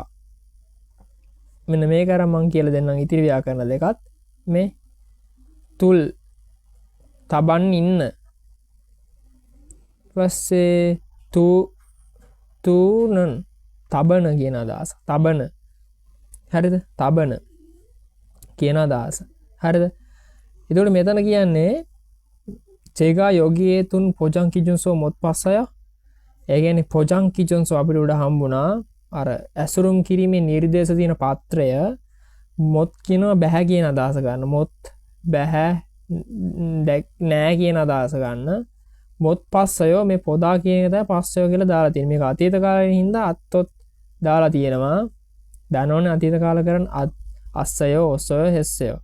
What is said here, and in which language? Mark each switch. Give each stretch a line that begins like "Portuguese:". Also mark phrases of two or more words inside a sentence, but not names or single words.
Sinhala: මෙන්න මේක අර මං කියලා දෙන්නම් ඉතිරි ව්‍යාකරණ දෙකත් මේ තුල් තබන් ඉන්න. ඊපස්සේ තුනන් තබන කියන අදහස. තබන. හරිද? තබන කියන අදහස. හරිද? එතකොට මෙතන කියන්නේ
Korean: 제가 여기에 둔 포장 기준서 못 봤어요.
Sinhala: ඒ කියන්නේ
Korean: 포장 기준서
Sinhala: අපිට උඩ හම්බුණා. අර ඇසුරුම් කිරීමේ නිර්දේශ තියෙන පත්‍රය මොත් කියනවා බෑ කියන අදහස ගන්න. මොත් බෑ නෑ කියන අදහස ගන්න. මොත් පස්සයෝ මේ පොදා කියන එක තමයි පස්සයෝ කියලා දාලා තියෙන්නේ. මේක අතීත කාලේ හින්දා අත්තොත් දාලා තියෙනවා. දන්නවනේ අතීත කාල කරන්
Korean: 았어요 었어요 했어요.